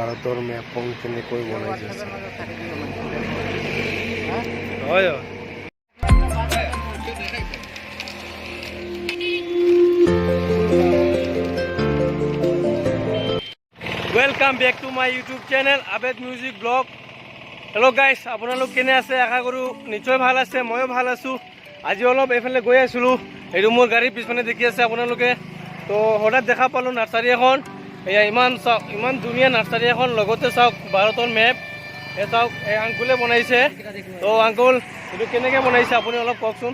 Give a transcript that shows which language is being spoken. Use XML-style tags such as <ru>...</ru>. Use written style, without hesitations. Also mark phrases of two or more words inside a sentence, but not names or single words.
<as>ভাৰতৰ মেপখন কেনেকৈ বনাইছে হয়</as> <en>welcome back to my YouTube channel Abed music blog. hello guys</en> <as>আপোনালোক কেনে আছে আশা কৰো নিশ্চয় ভাল আছে ময়ো ভাল আছো। আজি অলপ এফালে গৈ আছিলো এই মোৰ গাড়ী পিছফালে দেখি আছে আপোনালোকে তো হঠাৎ দেখা পালো নাৰ্সাৰী এখন এয়া ইমান ধুনীয়া নাৰ্সাৰী এখন লগতে চাওক ভাৰতৰ মেপ এ চাওক এই আঙ্কুলে বনাইছে তো আঙ্কুল এটো কেনেকৈ বনাইছে আপুনি অলপ কওকচোন।</as>